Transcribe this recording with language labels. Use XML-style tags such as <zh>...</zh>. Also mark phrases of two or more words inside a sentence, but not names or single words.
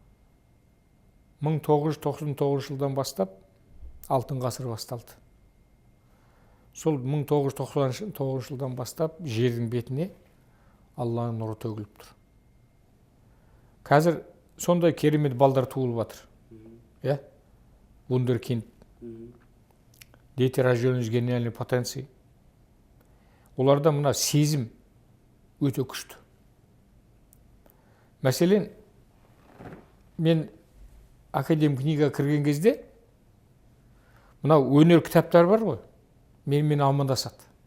<kk>1999 жылдан бастап алтын ғасыр басталды. Сол 1999 жылдан бастап жердің бетіне Алланың нұры төгіліп тұр. Қазір сондай керемет балдар туылып жатыр.</kk> <ru>Я? Вундеркинд. Дети, рожденные с гениальной потенцией.</ru> <kk>Оларда мына сезім өте күшті. Мәселен, мен академ книга кірген кезде мынау өнер кітаптар бар ғой, мен амандасады.</kk>